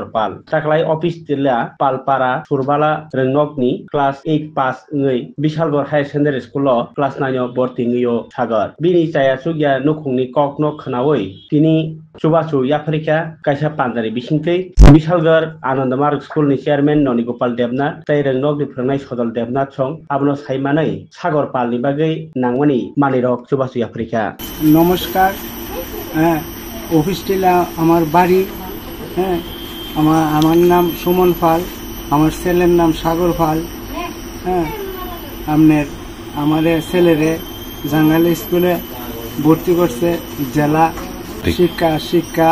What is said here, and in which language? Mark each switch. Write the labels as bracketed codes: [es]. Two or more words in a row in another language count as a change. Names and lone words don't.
[brx] पाल ताकलाई ऑफिस तिला पालपारा सुरबाला रंगनकनि [en] class 8 pass [brx] ngै बिशालगढ़ हायर सेकेंडरी स्कुल क्लास 9 भर्ती ngैयो सागर बिनि जाया सुगिया नुखुंनि ककनो खनावै तिनि सुबासु याफरिका कायसा पांजारि बिसिंथै बिशालगढ़ आनंद मार्ग स्कुलनि चेयरमैन ननि गोपाल देबनाथ ताई रंगनकनि फोरोंनाय सदल देबनाथ सं आबनो साइमानै सागर पालनि बागै नांमानि मानिरक सुबासु याफरिका [bn] नमस्कार অফিস টিলা আমার বাড়ি আমার নাম সুমন পাল আমার ছেলের নাম সাগর পাল আমার ছেলেরে জাঙ্গালি স্কুলে ভর্তি করছে জেলা শিক্ষা